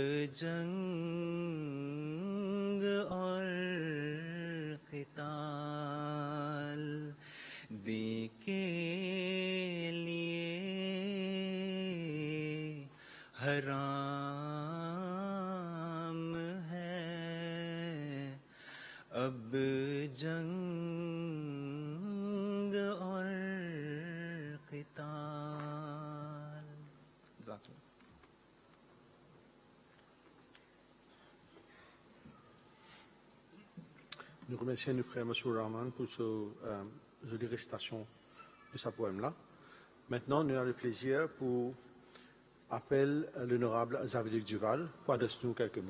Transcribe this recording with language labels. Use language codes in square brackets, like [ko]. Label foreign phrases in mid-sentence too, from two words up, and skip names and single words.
[ur] जंग और क़िताल दिल के लिए हराम है अब जंग और क़िताल [fr] Nous remercions le frère Massour Rahman pour ce jolie récitation de sa poème-là. Maintenant, nous avons le plaisir pour appeler l'honorable Xavier Duval pour adresser nous quelques mots.